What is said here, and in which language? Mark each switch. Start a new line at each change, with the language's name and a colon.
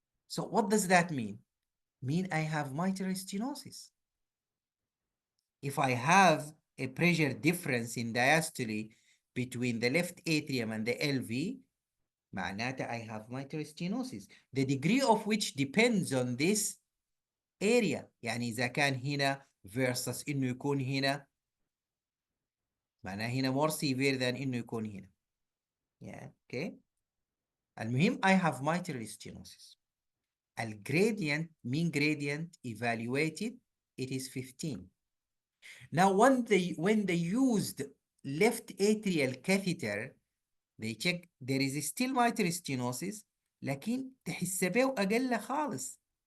English: So what does that mean? Mean I have mitral stenosis. If I have a pressure difference in diastole between the left atrium and the LV,
Arabic: معناته
English: I have mitral stenosis. The degree of which depends on this area.
Arabic: يعني إذا كان هنا versus إنه يكون هنا، معناه هنا
English: more severe than
Arabic: إنه يكون هنا.
English: Yeah, okay.
Arabic: المهم
English: I have mitral stenosis. الgradient, mean gradient evaluated, it is 15. Now when they used left atrial catheter, they check there is still mitral stenosis
Arabic: لكن تحسبه أقل خالص.